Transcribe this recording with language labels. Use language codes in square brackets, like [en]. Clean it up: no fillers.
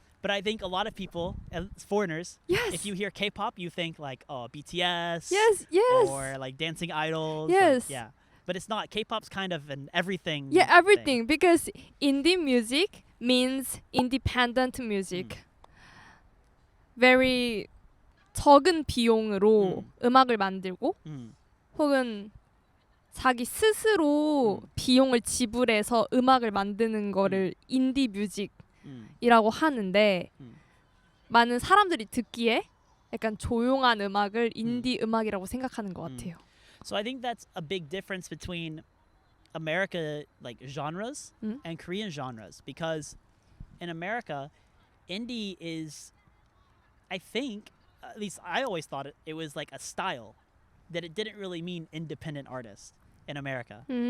[en] But I think a lot of people, as foreigners, Yes. if you hear K-pop, you think like, oh, BTS. Yes, yes. Or like dancing idols. Yes. Yeah. But it's not. K-pop's kind of an everything. Yeah, thing. everything because indie music means independent music. [ko] Very 적은 비용으로 음악을 만들고 혹은 자기 스스로 비용을 지불해서 음악을 만드는 거를 인디 뮤직이라고 하는데 많은 사람들이 듣기에 약간 조용한 음악을 인디 음악이라고 생각하는 것 같아요. [en] So I think that's a big difference between America like genres and Korean genres, because in America, indie is, I think, at least I always thought it was like a style, that it didn't really mean independent artist in America.